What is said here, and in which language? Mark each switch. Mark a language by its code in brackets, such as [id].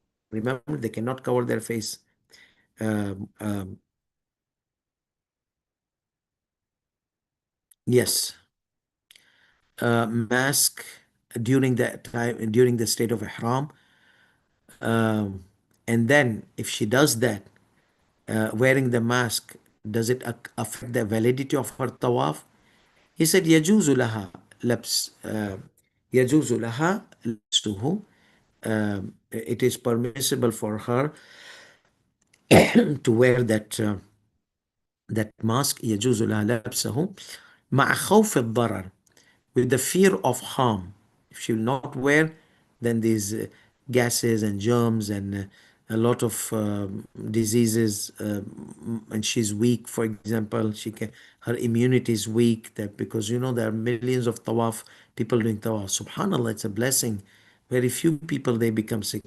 [en] Remember, they cannot cover their face. Um, um, yes, mask during the time during the state of ihram, um, and then if she does that, wearing the mask, does it affect the validity of her tawaf? [ar] He said, يجوز لها لبس يجوز لها لبسه. [en] It is permissible for her to wear that mask. [ar] يجوز لها لبسه مع خوف الضرر, [en] with the fear of harm. If she will not wear, then these gases and germs and a lot of diseases, and she's weak, for example, she can, her immunity is weak, that because there are millions of tawaf, people doing tawaf. Subhanallah, it's a blessing. Very few people they become sick.